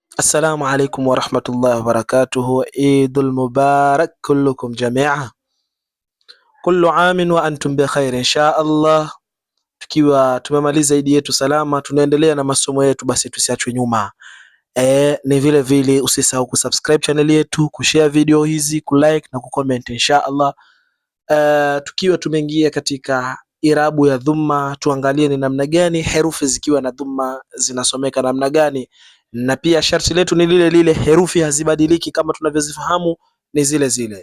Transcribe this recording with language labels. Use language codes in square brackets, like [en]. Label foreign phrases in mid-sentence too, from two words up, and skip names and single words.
[ar] السلام عليكم ورحمة الله وبركاته. عيد المبارك كلكم جميعا, كل عام وأنتم بخير إن شاء الله. [sw] Tukiwa tumemaliza idi yetu salama, tunaendelea na masomo yetu, basi tusiachwe nyuma. Ni vile vile usisahau kusubscribe channel yetu, kushare video hizi, kulike na kucomment [ar] إن شاء الله. [sw] Tukiwa tumeingia katika irabu ya dhumma, tuangalie ni namna gani herufi zikiwa na dhumma zinasomeka namna gani, na pia sharti letu ni lile lile, herufi hazibadiliki kama tunavyozifahamu, ni zile zile.